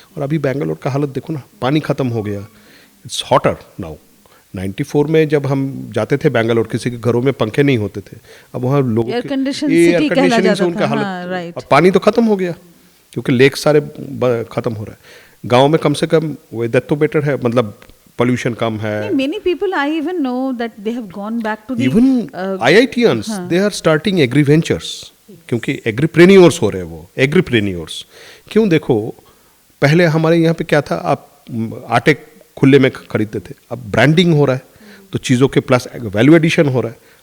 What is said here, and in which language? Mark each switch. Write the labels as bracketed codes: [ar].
[hi] और अभी बेंगलोर का हालत देखो ना, पानी खत्म हो गया, [en] It's hotter now. [hi] 94 में जब हम जाते थे बेंगलोर, किसी के घरों में पंखे नहीं होते थे, अब वहाँ लोगों एयर कंडीशनिंग से उनका हालत, और पानी तो खत्म हो गया क्योंकि लेक सारे खत्म हो रहा है। गांव में कम से कम वेदर तो बेटर है, मतलब pollution कम है। [en] Many people I even know that they have gone back to the even IITians they are starting agri ventures, [hi] क्योंकि एग्रीप्रेन्योर्स हो रहे हैं वो, एग्रीप्रेन्योर्स। क्यों? देखो पहले हमारे यहाँ पे क्या था, आप आटे खुले में खरीदते थे, अब ब्रांडिंग हो रहा है तो चीज़ों के प्लस वैल्यू एडिशन हो रहा है।